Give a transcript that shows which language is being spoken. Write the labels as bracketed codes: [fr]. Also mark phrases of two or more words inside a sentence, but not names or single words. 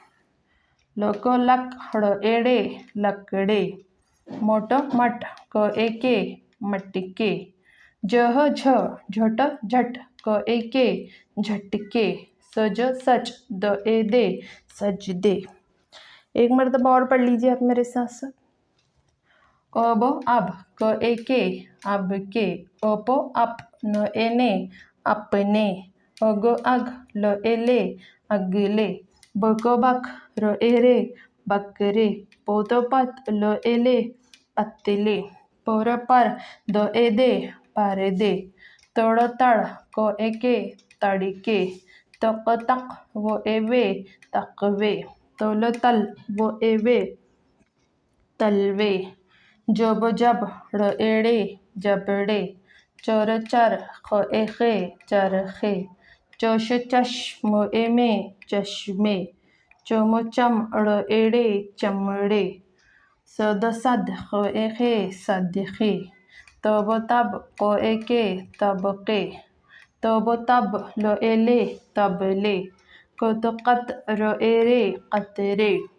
[hi] लक लक ड़ ए ड़े लकड़े, मोट मट क ए के मटके, जह झ झट झट क ए के झटके, सज सच द ए दे सजदे। एक मरतबा और पढ़ लीजिए आप मेरे साथ साथ। अब क ए के अब के, अपो अप न ए ने अपने, अग अग ल ए ले अगले, बक बक र ए रे बकरे, पोतो पत ल ए ले पतले, पर द ए दे पर्दे, तड़ तड़ क ए के तड़के, तक तक वो ए वे तकवे, तल तल वो ए वे तलवे, जब जब ड़ ए ड़े जबड़े, चर चर ख ए खे चरखे, चश चश मो ए में चश्मे, चम चम ड़ ए ड़े चमड़े, सद सद ख ए खे सदखे, तब तब क ए के तबके, तब तब ल ए ले तबले, कत कत र ए रे कतरे,